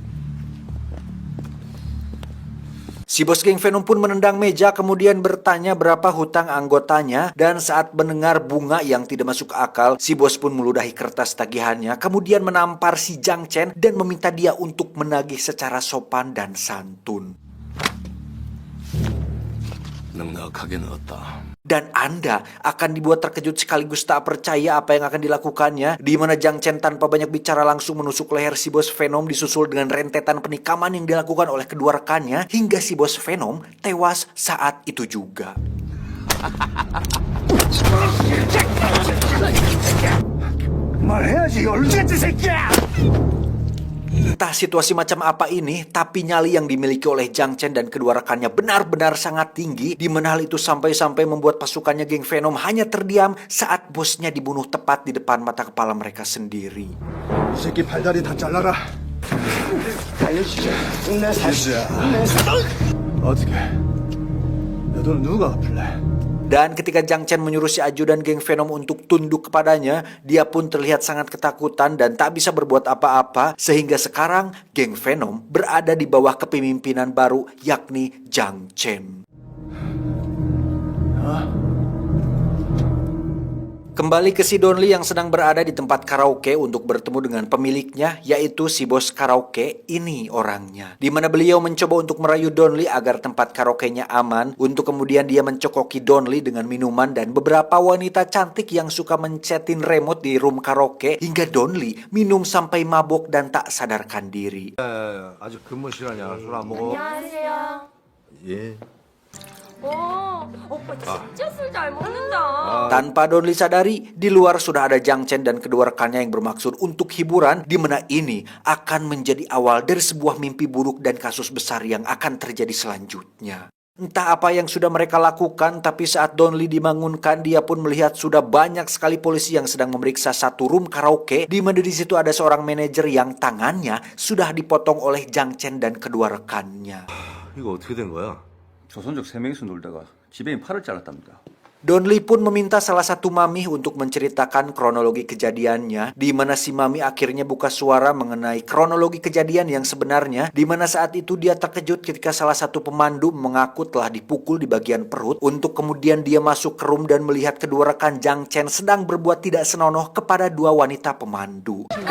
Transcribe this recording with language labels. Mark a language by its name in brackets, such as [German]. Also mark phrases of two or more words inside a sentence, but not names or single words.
[Indonesian] Si bos geng Venom pun menendang meja kemudian bertanya berapa hutang anggotanya, dan saat mendengar bunga yang tidak masuk akal, si bos pun meludahi kertas tagihannya kemudian menampar si Jiang Chen dan meminta dia untuk menagih secara sopan dan santun. [Korean] 넉넉하게 넣었다. [Indonesian] Dan Anda akan dibuat terkejut sekaligus tak percaya apa yang akan dilakukannya, di mana Jiang Chen tanpa banyak bicara langsung menusuk leher si bos Venom disusul dengan rentetan penikaman yang dilakukan oleh kedua rekannya hingga si bos Venom tewas saat itu juga. [Korean] 말해야지, 얼룩같은 새끼야! [Indonesian] Entah situasi macam apa ini, tapi nyali yang dimiliki oleh Jiang Chen dan kedua rekannya benar-benar sangat tinggi, di mana hal itu sampai-sampai membuat pasukannya geng Venom hanya terdiam saat bosnya dibunuh tepat di depan mata kepala mereka sendiri. [Korean] 이 새끼 발다리 다 잘라라. 알려주자. 내 사실. 어떻게? 내 돈은 누가 갚을래? [Indonesian] Dan ketika Jiang Chen menyuruh si ajudan geng Venom untuk tunduk kepadanya, dia pun terlihat sangat ketakutan dan tak bisa berbuat apa-apa, sehingga sekarang geng Venom berada di bawah kepemimpinan baru, yakni Jiang Chen. Kembali ke si Don Lee yang sedang berada di tempat karaoke untuk bertemu dengan pemiliknya, yaitu si bos karaoke. Ini orangnya, di mana beliau mencoba untuk merayu Don Lee agar tempat karaoke-nya aman, untuk kemudian dia mencokoki Don Lee dengan minuman dan beberapa wanita cantik yang suka mencetin remote di room karaoke, hingga Don Lee minum sampai mabok dan tak sadarkan diri. [Korean] 아직 근무 시간이야. 술 안 먹어? 안녕하세요. 예. 오빠 진짜 술 잘 먹는다. [Indonesian] Tanpa Don Lee sadari, di luar sudah ada Jiang Chen dan kedua rekannya yang bermaksud untuk hiburan, di mana ini akan menjadi awal dari sebuah mimpi buruk dan kasus besar yang akan terjadi selanjutnya. Entah apa yang sudah mereka lakukan, tapi saat Don Lee dibangunkan, dia pun melihat sudah banyak sekali polisi yang sedang memeriksa satu room karaoke, di mana di situ ada seorang manajer yang tangannya sudah dipotong oleh Jang Chen dan kedua rekannya. [Korean] 이거 어떻게 된 거야? 조선족 3명이서 놀다가 지배인 팔을 잘랐답니다. [Indonesian] Don Lee pun meminta salah satu mami untuk menceritakan kronologi kejadiannya, di mana si mami akhirnya buka suara mengenai kronologi kejadian yang sebenarnya, di mana saat itu dia terkejut ketika salah satu pemandu mengaku telah dipukul di bagian perut, untuk kemudian dia masuk ke room dan melihat kedua rekan Jang Chen sedang berbuat tidak senonoh kepada dua wanita pemandu.